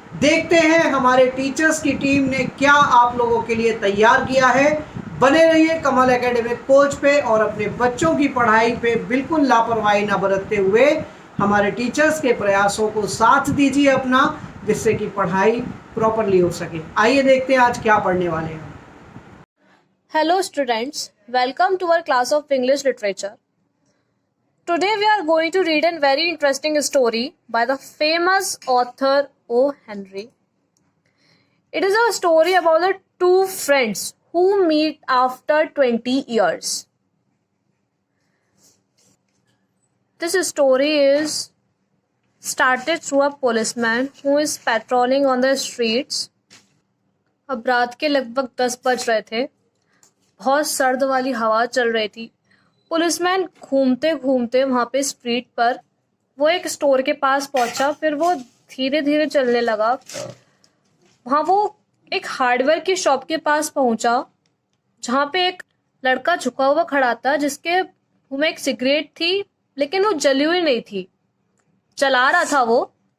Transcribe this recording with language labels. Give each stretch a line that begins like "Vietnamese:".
Hindi: देखते हैं हमारे टीचर्स की टीम ने क्या आप लोगों के लिए तैयार किया है। बने रहिए कमल एकेडमिक कोच पे और अपने बच्चों की पढ़ाई पे बिल्कुल लापरवाही ना बरतते हुए हमारे टीचर्स के प्रयासों को साथ दीजिए अपना, जिससे कि पढ़ाई प्रॉपरली हो सके। आइए देखते हैं आज क्या पढ़ने वाले हैं।
English: Hello students, welcome to our class of English literature. Today we are going to read a very interesting story by the famous author O. Henry. It is a story about the two friends who meet after 20 years. This story is started through a policeman who is patrolling on the streets.
Hindi: अब रात के लगभग 10 बज रहे थे। बहुत सर्द वाली हवा चल रही थी। पुलिसमैन घूमते घूमते वहां पे स्ट्रीट पर वो एक स्टोर के पास पहुंचा। फिर वो धीरे धीरे चलने लगा। वहां वो एक हार्डवेयर की शॉप के पास पहुंचा, जहां पे एक लड़का झुका हुआ खड़ा था, जिसके मुंह में एक सिगरेट थी, लेकिन वो जली हुई नहीं थी, चला रहा था वो।